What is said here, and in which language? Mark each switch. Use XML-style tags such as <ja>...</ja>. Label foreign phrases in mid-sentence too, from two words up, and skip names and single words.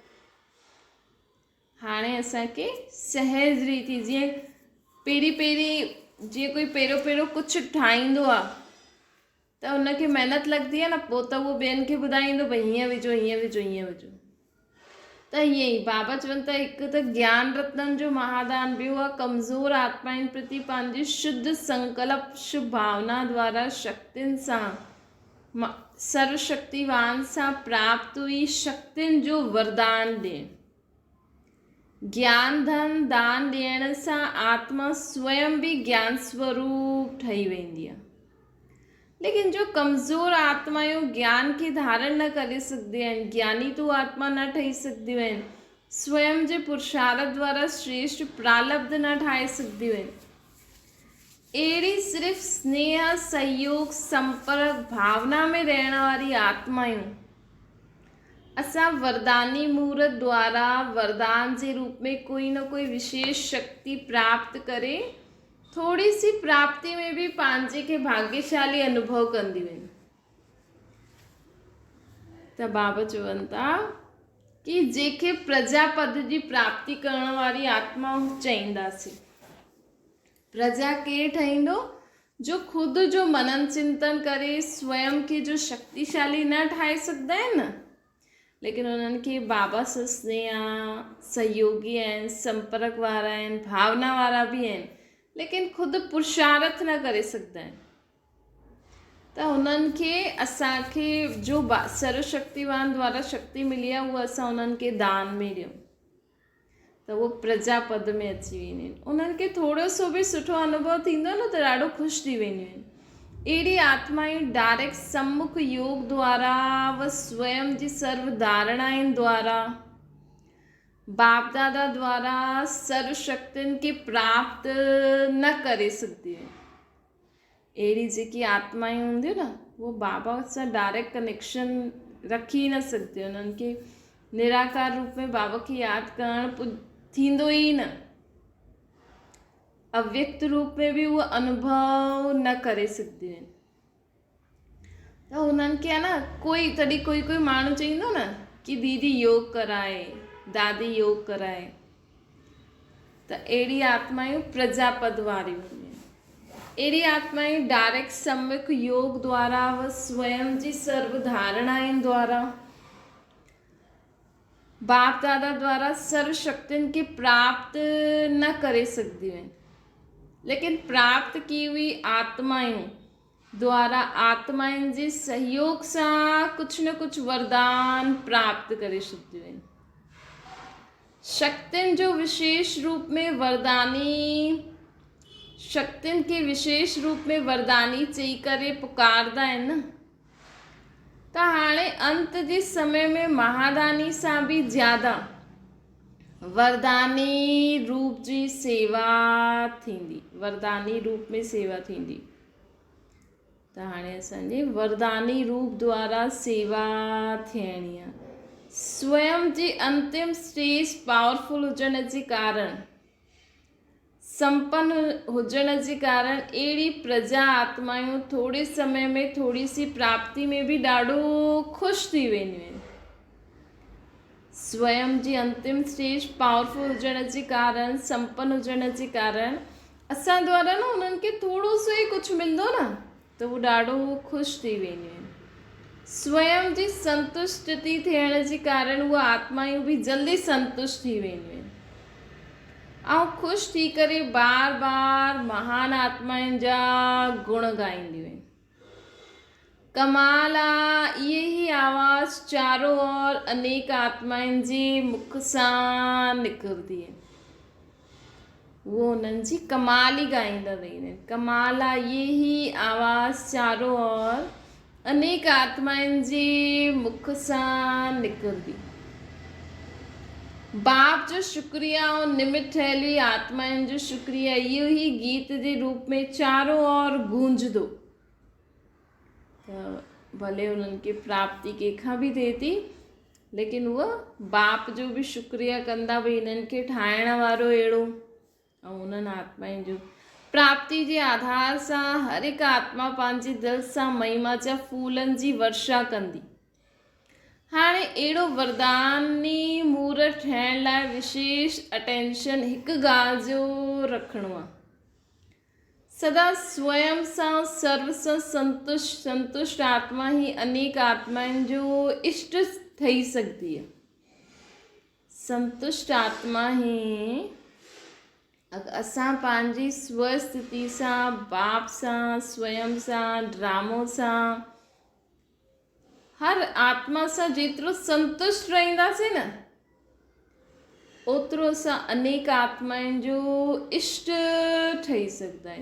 <sd>हाणे असांखे सहज रीति, जीअं पहिरीं जीअं कोई पहिरियों कुझु ठाहींदो आहे त हुनखे महिनत लॻंदी आहे न, पोइ त उहो ॿियनि खे ॿुधाईंदो भई हीअं विझो, हीअं विझो, हीअं विझो। त ईअं ई बाबा चवनि था हिकु त ज्ञान रत्ननि जो महादान, ॿियो आहे कमज़ोर आत्माउनि प्रति पंहिंजी शुद्ध संकल्प शुभ भावना द्वारा शक्तियुनि सां सर्वशक्तिवान सां प्राप्त हुई शक्तियुनि जो वरदान ॾियणु। ज्ञान धन दान ॾियण सां आत्मा स्वयं बि ज्ञान स्वरूप ठही वेंदी आहे। लेकिन जो कमज़ोर आत्मायूं ज्ञान खे धारण न करे सघंदियूं आहिनि, ज्ञानी तो आत्मा न ठही सघंदियूं आहिनि, स्वयं जे पुरुषार्थ द्वारा श्रेष्ठ प्रालब्ध न ठाहे सघंदियूं आहिनि, अहिड़ी सिर्फ़ स्नेह सहयोग संपर्क भावना में रहण वारी आत्मायूं असां वरदानी मूर्त द्वारा वरदान जे रूप में कोई न कोई विशेष शक्ति प्राप्त करे</sd> <hi>थोड़ी सी प्राप्ति में भी</hi> <sd>पंहिंजे खे भाग्यशाली अनुभव कंदियूं आहिनि। त बाबा चवनि था कि जेके प्रजापद जी प्राप्ति करण वारी आत्मा चईंदासीं। प्रजा केरु ठहींदो? जो ख़ुदि जो मनन चिंतन करे स्वयं खे जो शक्तिशाली न ठाहे सघंदा आहिनि न, लेकिन उन्हनि खे बाबा सां स्नेह, सहयोगी आहिनि, संपर्क वारा आहिनि, भावना वारा बि आहिनि, लेकिन ख़ुदि पुरुषार्थ न करे सघंदा आहिनि। त उन्हनि खे असांखे जो सर्वशक्तिवान द्वारा शक्ति मिली आहे उहा असां उन्हनि खे दान में ॾियूं त उहो प्रजापद में अची वेंदियूं आहिनि। उन्हनि खे थोरो सो बि सुठो अनुभव थींदो न त ॾाढो ख़ुशि थी वेंदियूं आहिनि। अहिड़ी आत्माएं डायरेक्ट सम्मुख योग द्वारा व स्वयं जी सर्व धारणाउनि द्वारा बाप दादा द्वारा सर्व शक्तियुनि खे प्राप्त न करे सघंदियूं आहिनि। अहिड़ी जेकी आत्माएं हूंदियूं न, उहो बाबा सां</sd> <en>direct connection</en> <sd>रखी न सघंदियूं। उन्हनि खे निराकार रूप में बाबा खे यादि करणु थींदो ई न। अव्यक्त रूप में भी उहा अनुभव न करे सघंदियूं आहिनि। त उन्हनि खे आहे न तॾहिं कोई माण्हू चईंदो न कि दीदी योग कराए, दादी योग कराए, त अहिड़ी आत्मायूं प्रजापद वारियूं हूंदियूं आहिनि। अहिड़ी आत्मायूं डायरेक्ट सम्यक योग द्वारा व स्वयं जी सर्व धारणाउनि द्वारा बाप दादा द्वारा सर्व शक्तियुनि खे प्राप्त न करे सघंदियूं आहिनि, लेकिन</sd> <hi>प्राप्त की हुई</hi> <sd>आत्मायूं द्वारा आत्माउनि जे सहयोग सां कुझु न कुझु वरदान प्राप्त करे छॾंदियूं आहिनि। शक्तियुनि जो विशेष रूप में शक्तियुनि खे विशेष रूप में वरदानी चई करे पुकारदा आहिनि न। त हाणे अंत जे समय में महादानी सां बि ज़्यादा वरदानी रूप जी सेवा थींदी, वरदानी रूप में सेवा थींदी। त हाणे असांजे वरदानी रूप द्वारा सेवा थियणी आहे। स्वयं जी अंतिम</sd> <en>stage powerful</en> <sd>हुजण जे कारण, संपन्न हुजण जे कारण अहिड़ी प्रजा आत्मायूं थोरे समय में</sd> <hi>थोरी सी प्राप्ति में भी</hi> <sd>ॾाढो ख़ुशि थी वेंदियूं आहिनि। स्वयं जी अंतिम</sd> <en>stage powerful</en> <sd>हुजण जे कारण, संपन्न हुजण जे कारण असां द्वारा न उन्हनि खे थोरो सो ई कुझु मिलंदो न त उहो ॾाढो ख़ुशि थी वेंदियूं आहिनि। स्वयं जी संतुष्टि थियण जे कारण उहा आत्मायूं बि जल्दी संतुष्ट थी वेंदियूं आहिनि ऐं ख़ुशि थी करे बार बार महान आत्माउनि जा गुण गाईंदियूं आहिनि। कमाल आहे, इहे ई आवाज़</sd> <hi>चारों ओर</hi> <sd>अनेक आत्माउनि जे मुख सां निकिरंदी आहिनि। वो उन्हनि जी कमाल ई गाईंदा रहंदा आहिनि। कमाल आहे, इहे ई आवाज़</sd> <hi>चारों ओर</hi> <sd>अनेक आत्माउनि जे मुख सां निकिरंदी। बाप जो शुक्रिया ऐं निमित ठहियलु आत्माउनि जो शुक्रिया इहो ई गीत जे रूप में</sd> <hi>चारों ओर</hi> <sd>गूंजंदो। त भले उन्हनि खे प्राप्ति कंहिंखां बि थिए थी, लेकिन उहा बाप जो बि शुक्रिया कंदा भई हिननि खे ठाहिण वारो अहिड़ो, ऐं उन्हनि आत्माउनि जो प्राप्ति जे आधार सां हर हिकु आत्मा पंहिंजे दिलि सां महिमा जा फूलनि जी वर्षा कंदी। हाणे अहिड़ो वरदानी मूर्त ठहिण लाइ विशेष अटेंशन हिकु ॻाल्हि जो रखिणो आहे। सदा स्वयं सां सर्व सां संतुष्ट आत्मा ही अनेक आत्माउनि जो इष्ट ठही सघंदी आहे। संतुष्ट आत्मा ही असां पंहिंजी स्वस्थिति सां, बाप सां, स्वयं सां, ड्रामो सां, हर आत्मा सां जेतिरो संतुष्ट रहंदासीं न, ओतिरो असां अनेक आत्माउनि जो इष्ट ठही सघंदा आहियूं।</sd>